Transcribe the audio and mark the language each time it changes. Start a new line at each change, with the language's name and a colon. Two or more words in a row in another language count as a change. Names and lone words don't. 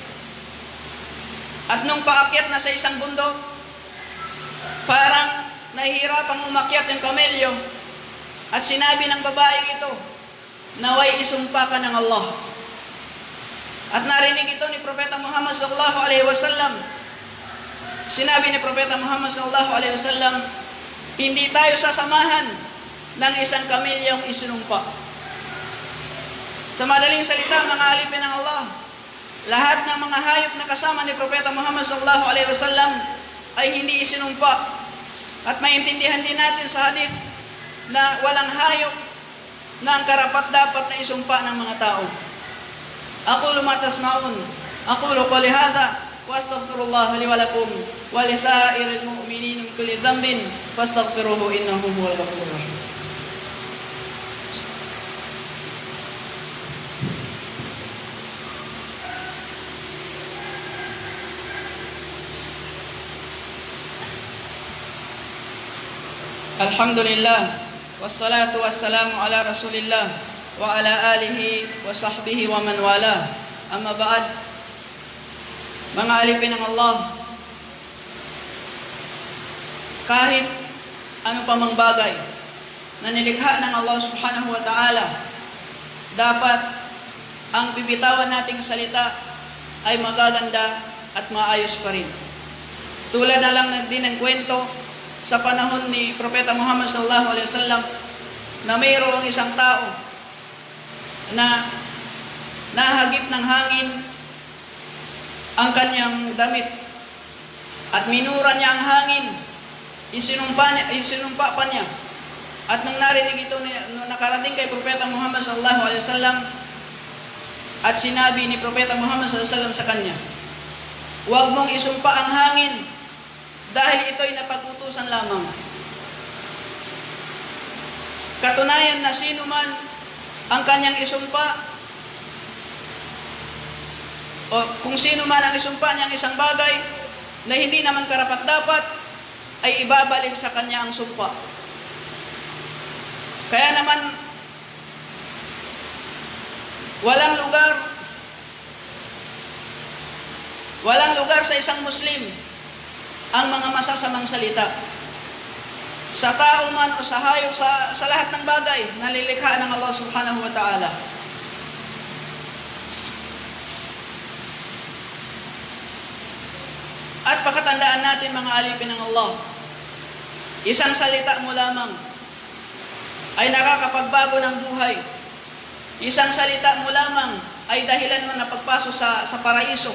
Filipino: At nung paakyat na sa isang bundok, parang nahihirapang umakyat yung kamelyo. At sinabi ng babaeng ito, naway isumpa ka ng Allah. At narinig ito ni Propeta Muhammad
Arabic: صلى الله عليه وسلم.
Filipino: Sinabi ni Propeta Muhammad
Arabic: صلى الله عليه وسلم,
Filipino: hindi tayo sasamahan ng isang kamelyong isinumpa. Sa madaling salita, mga alipin ng Allah, lahat ng mga hayop na kasama ni Propeta Muhammad
Arabic: صلى الله عليه وسلم
Filipino: ay hindi isinumpa. At maintindihan din natin sa hadith na walang hayop na ang karapat-dapat na isumpa ng mga tao.
Arabic: أقول ما تسمعون أقول قولي هذا وأستغفر الله لي ولكم ولسائر المؤمنين من كل ذنب فاستغفروه إنه هو الغفور الرحيم. الحمد لله والصلاة والسلام على رسول الله وعلى آله وصحبه ومن والاه. أما بعد,
Filipino: mga alipin ng Allah, kahit ano pa mang bagay na nilikha ng Allah
Arabic: سبحانه وتعالى,
Filipino: dapat ang bibitawan nating salita ay magaganda at maayos pa rin. Tulad na lang din ng kwento sa panahon ni Propeta Muhammad
Arabic: صلى الله عليه وسلم
Filipino: na mayroong isang tao na nahagip ng hangin ang kanyang damit at minura niya ang hangin, isinumpa pa niya. At nung narinig ito, nung nakarating kay Propeta Muhammad
Arabic: صلى الله عليه وسلم,
Filipino: at sinabi ni Propeta Muhammad
Arabic: صلى الله عليه وسلم
Filipino: sa kanya, huwag mong isumpa ang hangin dahil ito'y napag-utusan lamang. Katunayan na sino man ang kanyang isumpa, o kung sino man ang isumpa niyang isang bagay na hindi naman karapat-dapat, ay ibabalik sa kanya ang sumpa. Kaya naman, walang lugar sa isang Muslim ang mga masasamang salita. Sa tao man o sa hayop, sa lahat ng bagay na lilikha ng Allah
Arabic: سبحانه وتعالى.
Filipino: At pakatandaan natin, mga alipin ng Allah, isang salita mo lamang ay nakakapagbago ng buhay. Isang salita mo lamang ay dahilan mo na pagpasok sa paraiso.